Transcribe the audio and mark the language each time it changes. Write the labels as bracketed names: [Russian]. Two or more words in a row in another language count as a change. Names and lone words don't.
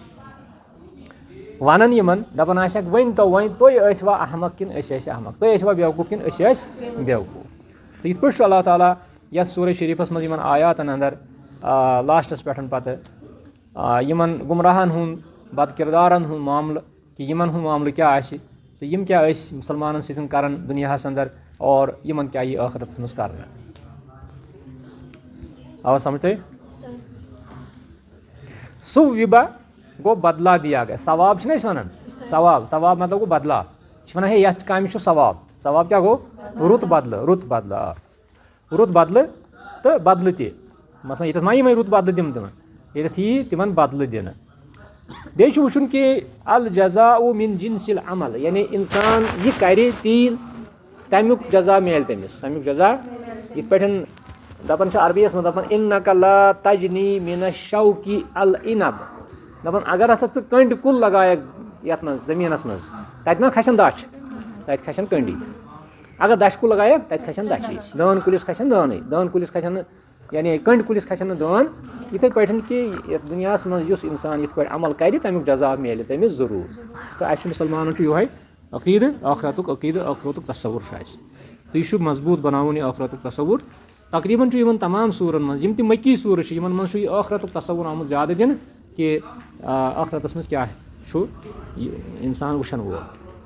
[Kashmiri] ونان یِمن دپان آسٮ۪کھ ؤنۍتو وۄنۍ تُہۍ ٲسوا احمق کِنہٕ أسۍ ٲسۍ احمق تُہۍ ٲسوا بیوقوٗف کِنہٕ أسۍ ٲسۍ بیوقوٗف تہٕ یِتھ پٲٹھۍ چھُ اللہ تعالیٰ یتھ سورہ شریٖفس منٛز یِمن آیاتن انٛدر لاسٹس پٮ۪ٹھ پتہٕ یِمن گُمراہن ہُنٛد بد کِردارن ہُنٛد معاملہٕ کہِ یِمن ہُنٛد معاملہٕ کیٛاہ آسہِ تہٕ یِم کیٛاہ ٲسۍ مُسلمانن سۭتۍ کران دُنیاہس انٛدر اور یِمن کیٛاہ یی ٲخرتس منٛز کرنہٕ آوا سمجھ تۄہہِ ثُوِّبَ گوٚو بدلا دِیا گژھِ ثواب چھِنہ أسۍ وَنان ثواب مطلب گوٚو بدلا یہِ چھِ وَنان ہے یَتھ کامہِ چھُ ثواب کیٛاہ گوٚو رُت بدلہٕ آ رُت بدلہٕ تہٕ بدلہٕ تہِ مثلاً ییٚتٮ۪تھ ما یِمے رُت بدلہٕ دِمہٕ تِمن ییٚتٮ۪تھ یی تِمن بدلہٕ دِنہٕ بیٚیہِ چھُ وٕچھُن کہِ [Arabic] الجزاء من جنس العمل [Kashmiri] یعنی اِنسان یہِ کرِ تی تمیُک جزا میلہِ تٔمِس تمیُک جزا یِتھ پٲٹھۍ دپان چھِ عربی یس منٛز دپان [Arabic] اِنَّکَ لا تجنی مِن الشوقِ العنب [Kashmiri] दपान अगर हसा स कंड कुल लगायक यथ मज जमीनस मज तत मा खसन दच तत खसन कंडी अगर दश कुल लगायक तत खसन दची दान कुलिस खसन दान दान कुलिस खसन यानी कंड कुलिस खसन दान इथे पठन कि दुनिया मज युस इंसान इथ पे अमल कर तमिक जजा मिले तमिस जरूर तो अस मुसलमान यो अकीद आखरतुक तस्वुर तो यह मजबूत बनावन यह आखरतुक तस्वुर तकरीबन तमाम सूरन मज यम मक्की सूर मज आखरतुक तस्वुर आमुत ज़्यादा दिन कि आखरतस मज क्या इंसान वुशन वो